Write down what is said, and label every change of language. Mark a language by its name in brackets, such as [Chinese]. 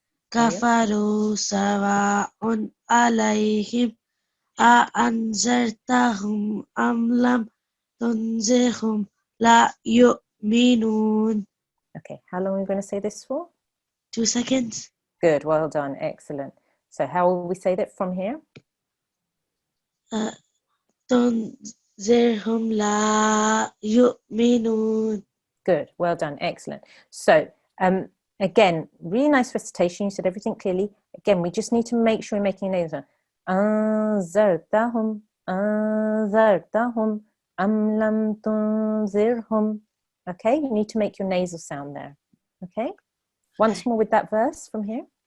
[Arabic] كفروا سواء عليهم أأنذرتهم أم لم تنذرهم لا يؤمنون. [English] Okay, how long are we going to say this for? 2 seconds. Good, well done, excellent. So how will we say that from here? [Arabic] تنذرهم لا يؤمنون. [English] Good, well done, excellent. So again, really nice recitation. You said everything clearly. Again, we just need to make sure we're making a nasal. [Arabic] أنذرتهم أنذرتهم أم لم تنذرهم. [English] Okay, you need to make your nasal sound there. Okay, once more with that verse from here.